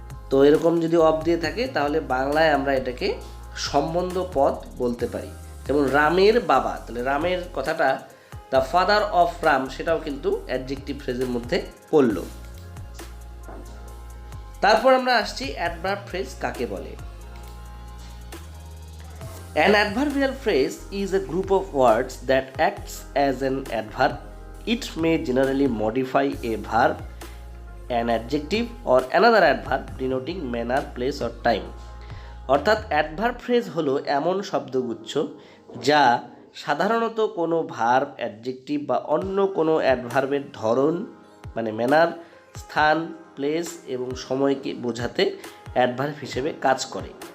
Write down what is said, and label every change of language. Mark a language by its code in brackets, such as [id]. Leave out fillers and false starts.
[bn] তো এরকম যদি অফ দিয়ে থাকে তাহলে বাংলায় আমরা এটাকে সম্বন্ধ পদ বলতে পারি। যেমন রামের বাবা, তাহলে রামের কথাটা [en] the father of Ram [bn] সেটাও কিন্তু অ্যাডজেক্টিভ ফ্রেজের মধ্যে পড়ল। তারপর আমরা আসছি অ্যাডভার্ব ফ্রেজ কাকে বলে। [en] An adverbial phrase is a group of words that acts as an adverb. It may generally modify a verb, an adjective or another adverb denoting manner, place or time. [bn] অর্থাৎ adverb phrase হলো এমন শব্দগুচ্ছ যা সাধারণত কোনো verb, adjective বা অন্য কোনো অ্যাডভার্বের ধরন মানে ম্যানার, স্থান, প্লেস এবং সময়কে বোঝাতে অ্যাডভার্ব হিসেবে কাজ করে।